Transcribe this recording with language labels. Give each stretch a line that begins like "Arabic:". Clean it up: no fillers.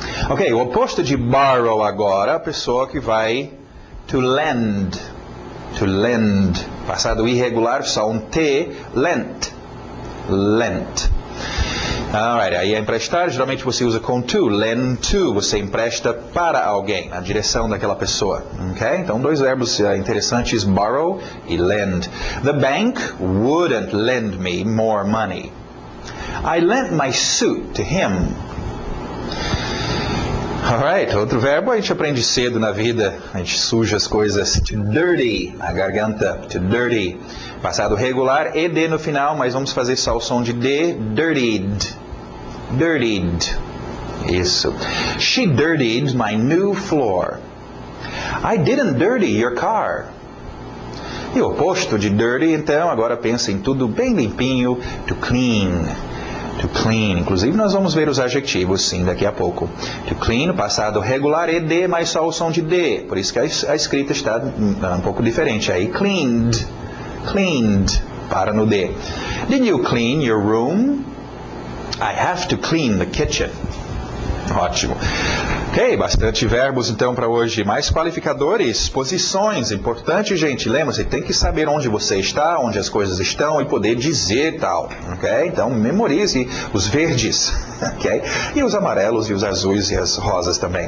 Portuguese: Ok, o oposto de borrow agora, a pessoa que vai to lend. To lend. Passado irregular, só um T, lent. Lent. Alright, aí é emprestar, geralmente você usa com to, lend to, você empresta para alguém, na direção daquela pessoa. Ok? Então, dois verbos interessantes, borrow e lend.
English: The bank wouldn't lend me more money. I lent my suit to him.
Portuguese: Alright, outro verbo a gente aprende cedo na vida, a gente suja as coisas.
English: To dirty,
Portuguese: a garganta,
English: to dirty.
Portuguese: Passado regular, ED no final, mas vamos fazer só o som de D, dirtied.
English: Dirtied.
Portuguese: Isso.
English: She dirtied my new floor. I didn't dirty your car.
Portuguese: E o oposto de dirty, então, agora pensa em tudo bem limpinho, to clean. To clean. Inclusive, nós vamos ver os adjetivos, sim, daqui a pouco. To clean, passado regular, ED, mas só o som de D. Por isso que a escrita está um pouco diferente.
English: Aí, cleaned. Cleaned.
Portuguese: Para no D.
English: Did you clean your room? I have to clean the kitchen.
Portuguese: Ótimo. Ok, bastante verbos então para hoje. Mais qualificadores, posições. Importante, gente. Lembra, você tem que saber onde você está, onde as coisas estão e poder dizer tal. Ok? Então, memorize os verdes. Ok? E os amarelos e os azuis e as rosas também.